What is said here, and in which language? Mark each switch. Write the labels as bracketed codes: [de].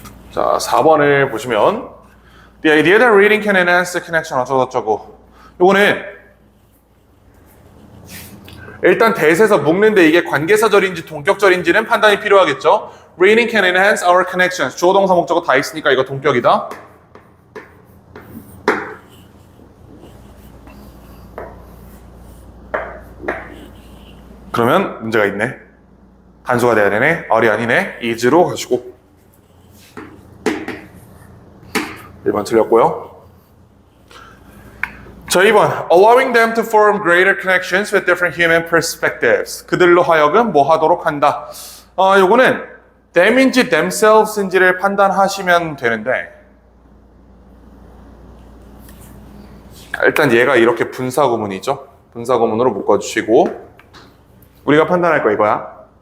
[ko] 자, 4번을 보시면 [en] The idea that reading can enhance the connection [ko] 어쩌고저쩌고. 요거는 일단 대세에서 묶는데 이게 관계사절인지 동격절인지는 판단이 필요하겠죠. [en] Reading can enhance our connections. [ko] 주어 동사 목적어 다 있으니까 이거 동격이다. 그러면 문제가 있네. 단수가 돼야 되네. R이 아니네. is로 가시고 1번 틀렸고요. 자, 2번 [en] allowing them to form greater connections with different human perspectives. [ko] 그들로 하여금 뭐 하도록 한다. 요거는 them인지 themselves인지를 판단하시면 되는데 일단 얘가 이렇게 분사구문이죠. 분사구문으로 묶어주시고 우리가 판단할 거 이거야.